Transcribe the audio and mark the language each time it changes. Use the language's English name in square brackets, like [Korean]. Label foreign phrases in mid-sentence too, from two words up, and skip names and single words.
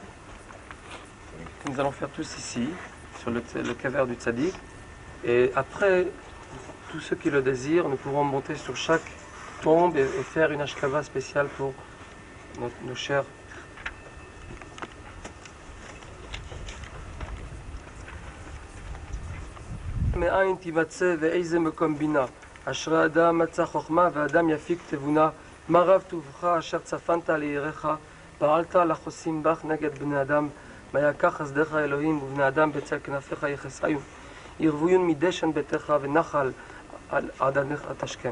[French] Nous allons faire tous ici sur le caver du Tzadik, et après tous ceux qui le désirent, nous pourrons monter sur chaque tombe et faire une Hashkava spéciale pour nos chers. [Hebrew] מאין תימצא ואיזה מקום בינה, אשרי אדם מצא חוכמה ואדם יפיק תבונה, מה רב טובך אשר צפנת ליראך, פעלת לחוסים בך נגד בני אדם, מה יקח חסדך אלוהים ובני אדם בצל כנפיך יחסיון, ירוויון מדשן ביתך ונחל על עדניך תשכם.